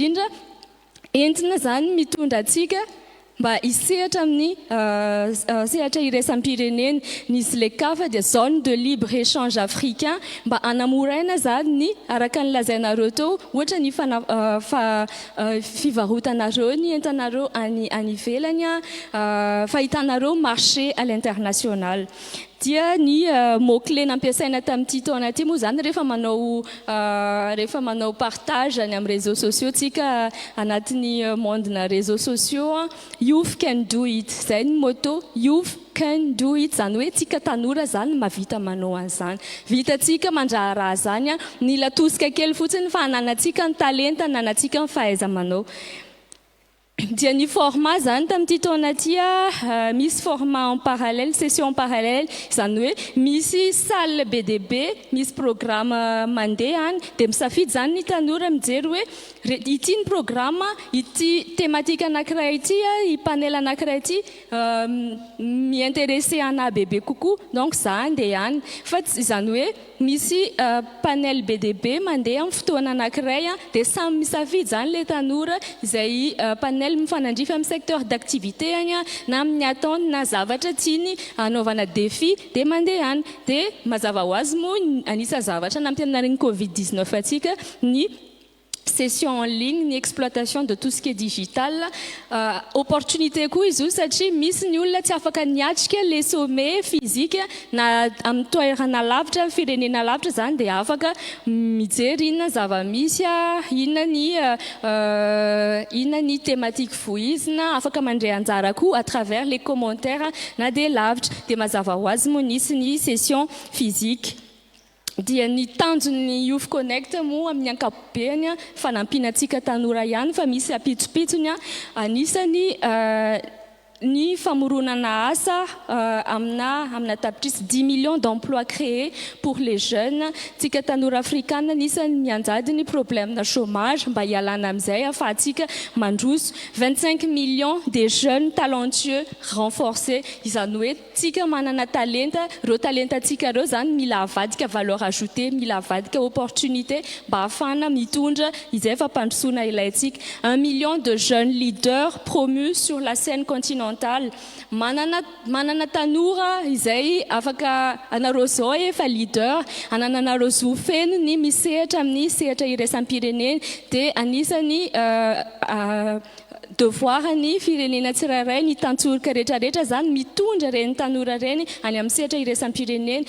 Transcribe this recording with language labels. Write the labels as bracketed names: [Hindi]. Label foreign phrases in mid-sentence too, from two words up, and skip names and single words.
[Malagasy] entina zany mitondra atsika mba hisehatra amin'ny sehatra iraisam-pirenena ny ZLECAf dia [French] zone de libre échange africain [Malagasy] mba anamoraina zany ny araka ny lazainareo teo ohatra ny fivarotanareo ny entanareo any ivelany fahitanareo [French] marché à l'international. [Malagasy] Dia ny mot-clé nampiasaina tamin'ity taona ty moa zany rehefa manao partage any amin'ny [French] réseaux sociaux [Malagasy] tsika anatin'ny monde-na [French] réseaux sociaux [English] youth can do it [Malagasy] zay ny [English] motto youth can do it [Malagasy] zany hoe tsika tanora zany mavita manao an'izany vitatsika mandraharaha zany mila tosika kely fotsiny fa ananatsika ny talenta ananatsika ny fahaiza manao. Dia ny format zany tamin'ity taona ty misy [French] format en parallèle session en parallèle [Malagasy] zany hoe misy salle BDB misy programme mandeha any dia misafidy zany ny tanora mijery hoe ity ny programme ity thématique anankiray ity i panel anankiray ity mi-intéressé ana bebe kokoa donc za andeha any fa zany hoe misy panel BDB mandeha amin'ny fotoana anankiray dia samy misafidy zany le tanora izay panel mifanandrify amin'ny [French] secteur d'activité [Malagasy] any na amin'ny attente na zavatra tiany anaovana défi dia mandeha any dia mazava ho azy moa anisa zavatra nampianariny Covid-19 atsika ny [French] session en ligne [Malagasy] ny [French] exploitation de tout ce qui est digital opportunité [Malagasy] koa izy io satria misy ny olona tsy afaka niatrika le [French] sommet physique [Malagasy] na amin'ny toerana lavitra firenena lavitra zany dia afaka mijery inona zava-misy inona ny thématique voizina afaka mandray anjara koa [French] à travers les commentaires [Malagasy] na dia lavitra dia mazava ho azy moa nisy ny [French] session physique. [Malagasy] Dia ny tanjon'ny Youth Connect moa amin'ny ankapobeny fanampiana antsika tanora ihany fa misy apitsopitsony anisany ny famoronana asa amina tapitrisy [French] 10 millions d'emplois créés pour les jeunes. [Malagasy] Tsika tanora afrikana nisany mianjady ny problème na chômage mba hialana amin'izay afahantsika mandroso [French] 25 millions de jeunes talentueux renforcés. [Malagasy] Izany hoe tsika manana talenta, reo talentatsika reo zany mila avadika [French] valeur ajoutée, [Malagasy] mila avadika opportunité mba ahafana mitondra izay fampandrosoana ilayntsika. [French] 1 million de jeunes leaders promus sur la scène continentale. [Malagasy] Manana tanora izay afaka anareo zao efa leader, anananareo zo feno ny misehatra amin'ny sehatra iraisam-pirenena dia anisany devoir ny firenena tsirairay ny tantsoroka rehetrarehetra zany mitondra reny tanora reny any amin'ny sehatra iraisam-pirenena.